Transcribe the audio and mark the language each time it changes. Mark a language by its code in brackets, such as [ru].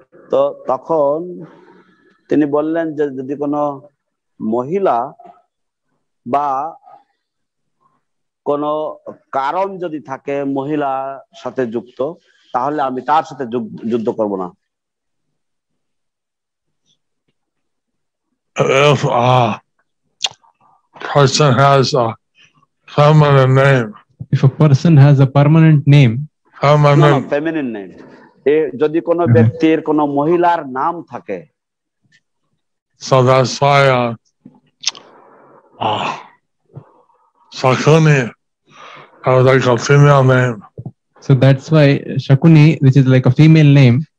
[bn] তো তখন তিনি বললেন যে যদি কোনো মহিলা বা কোনো কারণ যদি থাকে মহিলার সাথে যুক্ত, তাহলে আমি তার সাথে যুদ্ধ করব না। [en] If a person has a feminine name, if a person has a permanent name, feminine name, [bn] যদি কোনো ব্যক্তির কোনো মহিলার নাম থাকে, [en] so that's why Shakuni has like a female name. So that's why Shakuni, which is like a female name.